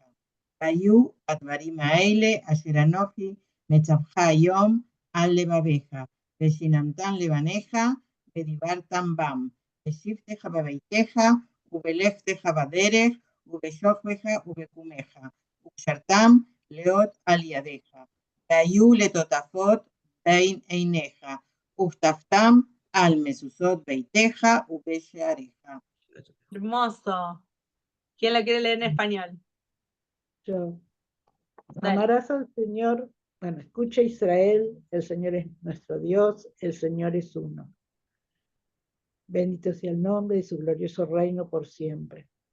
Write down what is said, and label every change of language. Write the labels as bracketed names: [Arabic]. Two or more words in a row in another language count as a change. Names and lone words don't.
[Hebrew] והיו הדברים האלה, אשר אנוכי מצווך היום על לבביך, ושיננתם לבניך, ודיברתם בם, בשבתך בביתך, ובלכתך בדרך, ובשוכבך ובקומך, וקשרתם להיות על ידיך, והיו לטוטפות בין עיניך, וכתבתם על מזוזות ביתך ובשעריך. [Spanish] Hermoso. ¿Quién la quiere leer en español? Yo. Dale. Amarás al Señor. Bueno, escucha Israel, el Señor es nuestro Dios, el Señor es uno. Bendito sea el nombre de su glorioso reino por siempre.